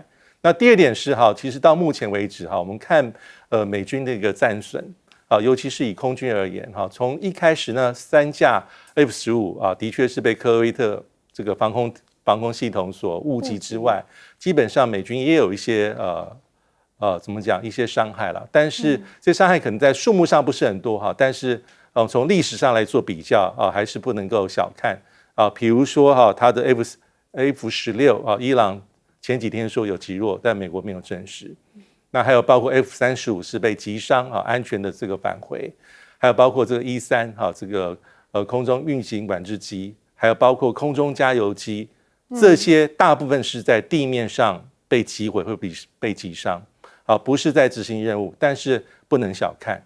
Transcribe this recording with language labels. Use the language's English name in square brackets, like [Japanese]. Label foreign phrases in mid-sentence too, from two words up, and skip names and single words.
[Chinese] 那第二點是其實到目前為止我們看美軍的一個戰損尤其是以空軍而言從一開始呢3架 F-15的確是被科威特這個防空系統所誤擊之外，基本上美軍也有一些怎麼講一些傷害了，但是這傷害可能在數目上不是很多但是從歷史上來做比較還是不能夠小看比如說它的 F-16 伊朗前幾天說有擊落，但美國沒有證實。那還有包括 F-35是被擊傷安全的這個返回，還有包括這個 E-3這個空中運行管制機，還有包括空中加油機，這些大部分是在地面上被擊毀或被擊傷不是在執行任務，但是不能小看。